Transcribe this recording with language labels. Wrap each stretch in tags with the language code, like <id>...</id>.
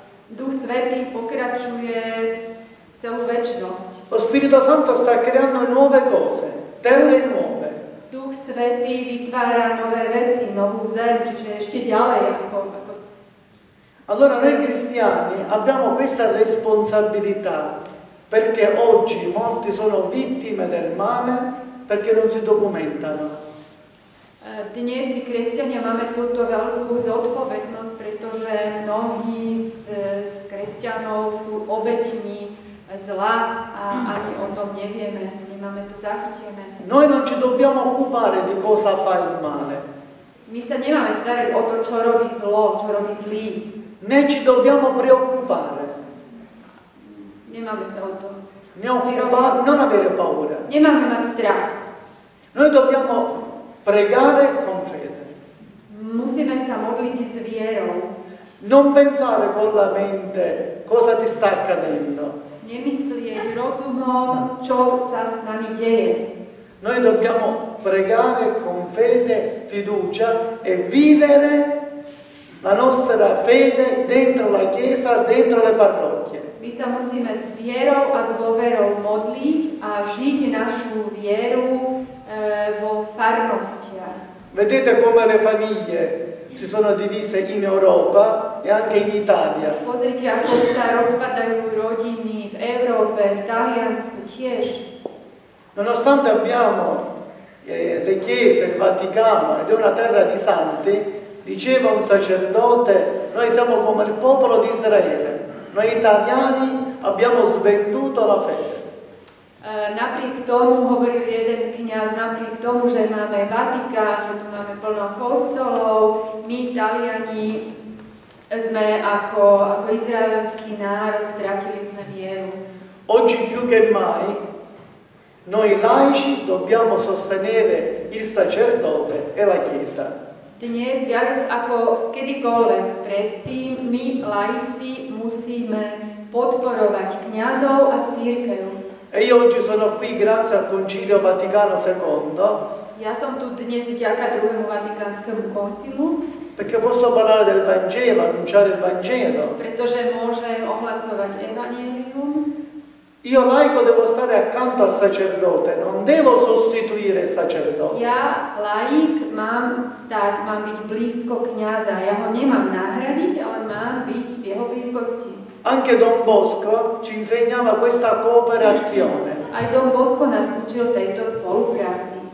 <sk>Duch Svätý pokračuje celú večnosť.</sk> <it>Lo Spirito Santo sta creando nuove cose, terre nuove.</it> <sk>Duch Svätý vytvára nové veci, novú zem, čiže ešte ďalej ako</sk> <it>Allora noi cristiani abbiamo questa responsabilità perché oggi molti sono vittime del male perché non si documentano.</it> <sk>Dnes my kresťania máme túto veľkú zodpovednosť, pretože mnohí z kresťanov sú obeťmi zla a ani o tom nevieme, nemáme to zachytené.</sk> <it>Noi non ci dobbiamo occupare di cosa fa il male,</it> <sk>My sa nemáme starať o to, čo robí zlo, čo robí zlý.</sk> <it>né ci dobbiamo preoccupare,</it> <sk>Nemáme sa o to.</sk> <it>non avere paura.</it> <sk>Nemáme mať strach.</sk> <it>Noi dobbiamo pregare con fede,</it> <sk>Musíme sa modliť s vierou.</sk> <it>non pensare con la mente cosa ti sta accadendo.</it> <sk>Nemyslieť rozumom, čo sa s nami deje.</sk> <it>Noi dobbiamo pregare con fede, fiducia e vivere la nostra fede dentro la Chiesa, dentro le parrocchie.</it> <sk>My sa musíme s vierou a dôverou modliť a žiť našu vieru vo farnostiach.</sk> <it>Vedete come le famiglie si sono divise in Europa e anche in Italia.</it> <sk>Pozrite, ako sa rozpadajú rodiny v Európe, v Taliansku tiež.</sk> <it>Nonostante abbiamo le chiese, il Vaticano ed è una terra di santi, diceva un sacerdote, noi siamo come il popolo di Israele, noi italiani abbiamo svenduto la fede.</it> <sk>Napriek tomu, hovoril jeden kňaz, napriek tomu, že máme Vatikán, že tu máme plno kostolov, my Taliani sme ako izraelský národ, stratili sme vieru.</sk> <it>Oggi più che mai noi laici dobbiamo sostenere il sacerdote e la Chiesa.</it> <sk>Dnes viac ako kedykoľvek predtým my laici musíme podporovať kňazov a cirkev.</sk> <it>E io oggi sono qui grazie al Concilio Vaticano II.</it> <sk>Ja som tu dnes vďaka druhému Vatikánskemu koncilu,</sk> <it>perché posso parlare del Vangelo, annunciare il Vangelo.</it> <sk>pretože môžem ohlasovať evanjelium.</sk> <it>Io laico devo stare accanto al sacerdote, non devo sostituire il sacerdote.</it> <sk>Ja, laik, mám byť blízko kňaza. Ja ho nemám nahradiť, ale mám byť v jeho blízkosti.</sk> <it>Anche Don Bosco ci insegnava questa cooperazione.</it> <sk>Aj Don Bosco nás učil tejto spolupráci.</sk>